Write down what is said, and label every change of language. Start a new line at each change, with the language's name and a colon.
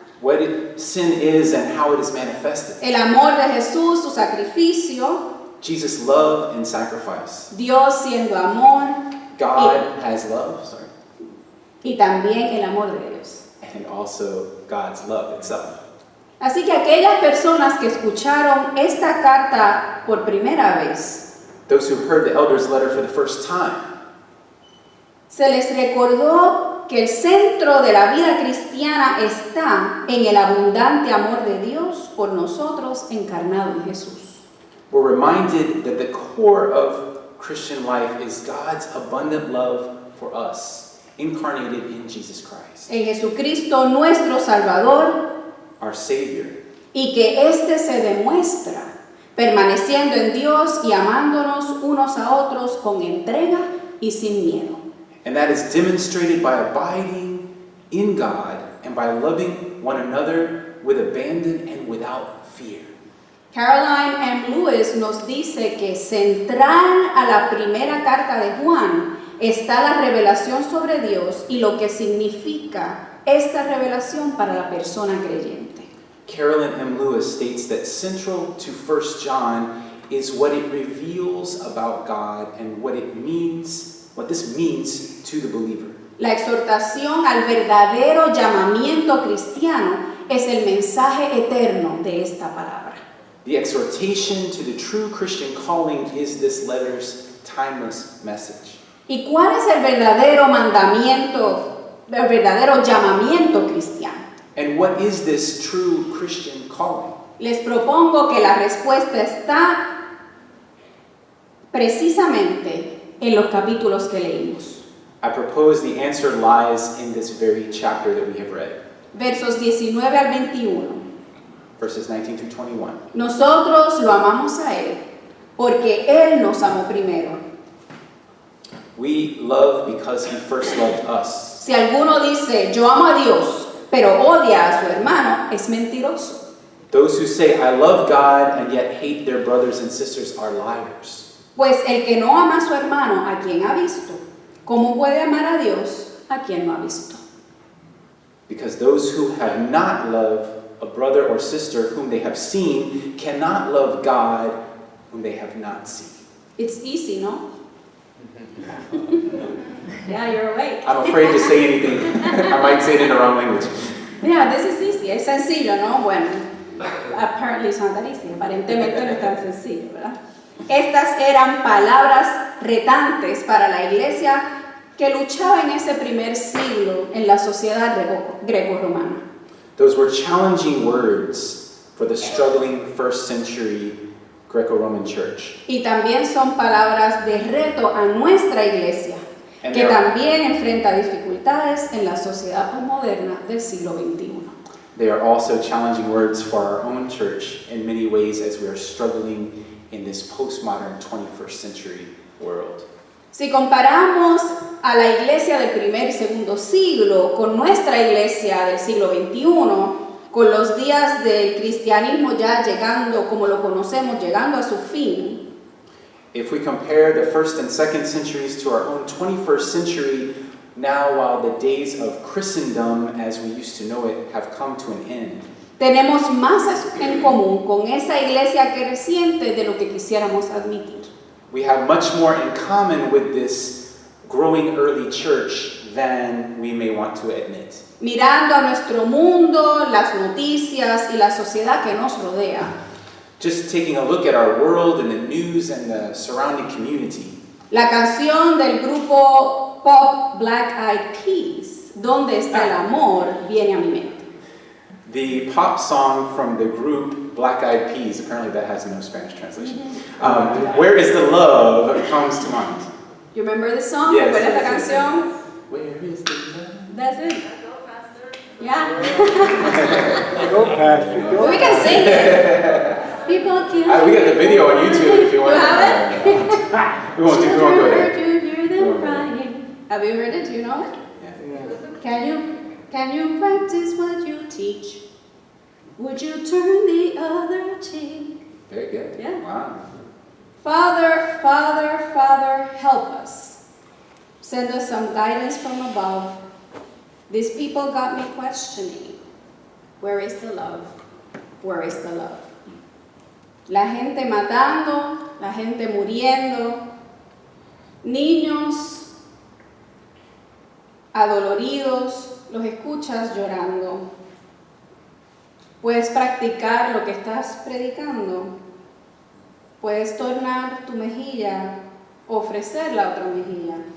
English: What sin is and how it is manifested.
Spanish: el amor de Jesús, su sacrificio,
English: Jesus' love and sacrifice.
Spanish: Dios siendo amor
English: God as love,
Spanish: y también el amor de Dios.
English: and also God's love itself.
Spanish: Así que aquellas personas que escucharon esta carta por primera vez,
English: Those who heard the elder's letter for the first time,
Spanish: se les recordó que el centro de la vida cristiana está en el abundante amor de Dios por nosotros encarnado en Jesús.
English: were reminded that the core of Christian life is God's abundant love for us, incarnated in Jesus Christ,
Spanish: En Jesucristo nuestro Salvador,
English: our Savior,
Spanish: y que éste se demuestra permaneciendo en Dios y amándonos unos a otros con entrega y sin miedo.
English: and that is demonstrated by abiding in God and by loving one another with abandon and without fear.
Spanish: Caroline M. Lewis nos dice que central a la primera carta de Juan está la revelación sobre Dios y lo que significa esta revelación para la persona creyente.
English: Carolyn M. Lewis states that central to 1 John is what it reveals about God and what this means to the believer.
Spanish: La exhortación al verdadero llamamiento cristiano es el mensaje eterno de esta palabra.
English: The exhortation to the true Christian calling is this letter's timeless message.
Spanish: ¿Y cuál es el verdadero mandamiento, el verdadero llamamiento cristiano?
English: And what is this true Christian calling?
Spanish: Les propongo que la respuesta está precisamente en los capítulos que leímos.
English: I propose the answer lies in this very chapter that we have read,
Spanish: Versos 19 al 21.
English: verses 19 through 21.
Spanish: Nosotros lo amamos a Él, porque Él nos amó primero.
English: We love because he first loved us.
Spanish: Si alguno dice, yo amo a Dios, pero odia a su hermano, es mentiroso.
English: Those who say, I love God, and yet hate their brothers and sisters are liars.
Spanish: Pues el que no ama a su hermano, ¿a quien ha visto? ¿Cómo puede amar a Dios a quien no ha visto?
English: Because those who have not loved a brother or sister whom they have seen cannot love God whom they have not seen. It's easy, no? Yeah, you're awake. I'm afraid to say anything. I might say it in the wrong language. Yeah, this is easy.
Spanish: Es sencillo, ¿no? Bueno,
English: apparently it's not that easy.
Spanish: Aparentemente no es tan sencillo, ¿verdad? Estas eran palabras retantes para la iglesia que luchaba en ese primer siglo en la sociedad greco-romana.
English: Those were challenging words for the struggling first century Greco-Roman church.
Spanish: Y también son palabras de reto a nuestra iglesia,
English: And
Spanish: que
English: they are-
Spanish: también enfrenta dificultades en la sociedad postmoderna del siglo XXI.
English: They are also challenging words for our own church in many ways as we are struggling in this postmodern 21st century world.
Spanish: Si comparamos a la iglesia del primer y segundo siglo con nuestra iglesia del siglo XXI, con los días del cristianismo ya llegando, como lo conocemos, llegando a su fin,
English: If we compare the first and second centuries to our own 21st century, now while the days of Christendom as we used to know it have come to an end,
Spanish: tenemos más en común con esa iglesia creciente de lo que quisiéramos admitir.
English: we have much more in common with this growing early church than we may want to admit.
Spanish: Mirando a nuestro mundo, las noticias y la sociedad que nos rodea,
English: Just taking a look at our world and the news and the surrounding community,
Spanish: la canción del grupo pop Black Eyed Peas, ¿Dónde está el amor?, viene a mi mente.
English: the pop song from the group Black Eyed Peas, apparently that has no Spanish translation, Where is the Love comes to mind. You remember the song? Yes,
Spanish: ¿Recuerdas la
English: yes, yes.
Spanish: canción?
English: Where is the love? That's it. Yeah. Go, Pastor, go. We can sing it. People can. We got the video on YouTube if you want. You have it? We won't go there. Children, you hear them We won't go there. crying. Have you heard it? Do you know it? Yeah. Can you practice what you teach? Would you turn the other cheek? Very good. Yeah. Wow. Father, Father, Father, help us. Send us some guidance from above. These people got me questioning. Where is the love? Where is the love?
Spanish: La gente matando, la gente muriendo, niños adoloridos, los escuchas llorando. Puedes practicar lo que estás predicando. Puedes tornar tu mejilla, ofrecer la otra mejilla.